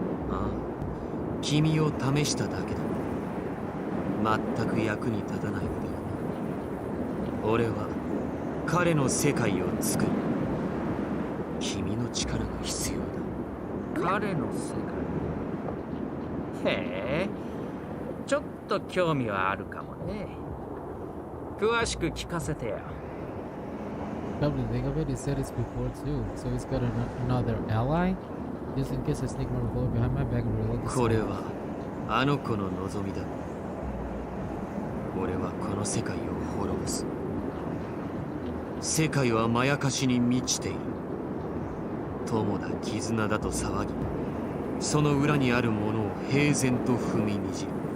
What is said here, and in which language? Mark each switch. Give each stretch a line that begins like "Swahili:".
Japanese: ああ、君を試しただけだ。全く役に立たないのではな。俺は彼の世界を作る。君の力が必要だ。彼の世界。へえ、ちょっと興味はあるかもね。詳しく聞かせてよ。
English: Come to think of it, he said this before too. So he's got another ally? Just in case I sneak my revolver behind my back and reload the
Japanese: これはあの子の望みだ。俺はこの世界を滅ぼす。世界はまやかしに満ちている。友だ絆だと騒ぎ、その裏にあるものを平然と踏みにじる。